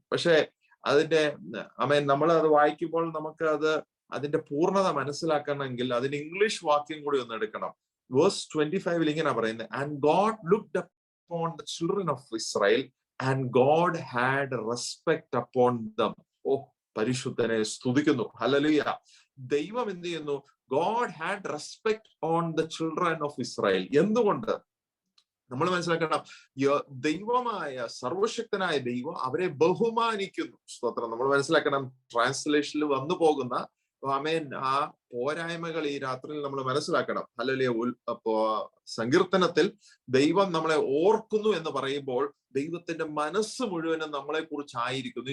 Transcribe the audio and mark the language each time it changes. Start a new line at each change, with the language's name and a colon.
Malayalam: പക്ഷെ അതിന്റെ ആമേൻ നമ്മൾ അത് വായിക്കുമ്പോൾ നമുക്ക് അതിന്റെ പൂർണ്ണത മനസ്സിലാക്കണമെങ്കിൽ അതിന് ഇംഗ്ലീഷ് വാക്യം കൂടി ഒന്ന് എടുക്കണം.
English: verse 25
Malayalam: ഇങ്ങനെ പറയുന്നത്:
English: And God looked upon the children of Israel and God had respect upon them.
Malayalam: ഓ, പരിശുദ്ധനെ സ്തുതിക്കുന്നു. ഹല്ലേലൂയ. ദൈവം എന്ത് ചെയ്യുന്നു?
English: God had respect on the children of Israel.
Malayalam: എന്തുകൊണ്ട്? നമ്മൾ മനസ്സിലാക്കണം, ദൈവമായ സർവശക്തനായ ദൈവം അവരെ ബഹുമാനിക്കുന്നു. സ്തോത്രം. നമ്മൾ മനസ്സിലാക്കണം, ട്രാൻസ്ലേഷനിൽ വന്നു പോകുന്ന ആമേൻ ആ പോരായ്മകൾ ഈ രാത്രിയിൽ നമ്മൾ മനസ്സിലാക്കണം. ഹല്ലേലൂയ. സങ്കീർത്തനത്തിൽ ദൈവം നമ്മളെ ഓർക്കുന്നു എന്ന് പറയുമ്പോൾ ദൈവത്തിന്റെ മനസ്സ് മുഴുവനും നമ്മളെ കുറിച്ചായിരിക്കുന്നു.